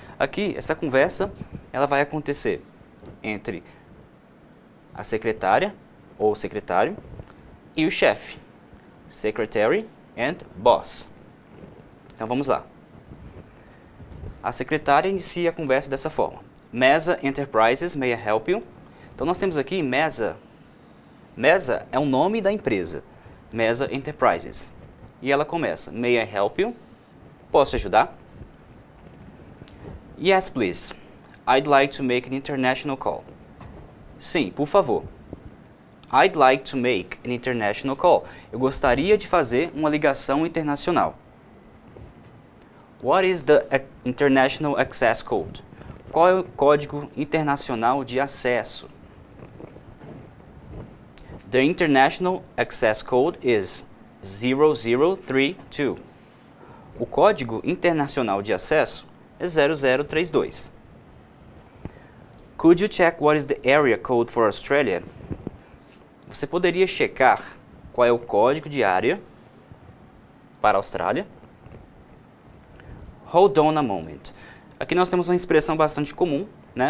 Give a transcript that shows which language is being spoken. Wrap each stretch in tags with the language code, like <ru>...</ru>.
<pt>Aqui, essa conversa, ela vai acontecer entre a secretária ou secretário e o chefe,</pt> <en>secretary and boss.</en> <pt>Então vamos lá. A secretária inicia a conversa dessa forma.</pt> <en>Mesa Enterprises, may I help you?</en> <pt>Então nós temos aqui Mesa. Mesa é o nome da empresa, Mesa Enterprises. E ela começa,</pt> <en>may I help you?</en> <pt>Posso ajudar?</pt> <en>Yes, please. I'd like to make an international call.</en> <pt>Sim, por favor.</pt> <en>I'd like to make an international call.</en> <pt>Eu gostaria de fazer uma ligação internacional.</pt> <en>What is the International Access Code?</en> <pt>Qual é o código internacional de acesso?</pt> <en>The International Access Code is 0032.</en> <pt>O código internacional de acesso é 0032.</pt> <en>Could you check what is the area code for Australia?</en> <pt>Você poderia checar qual é o código de área para a Austrália?</pt> <en>Hold on a moment.</en> <pt>Aqui nós temos uma expressão bastante comum, né?</pt>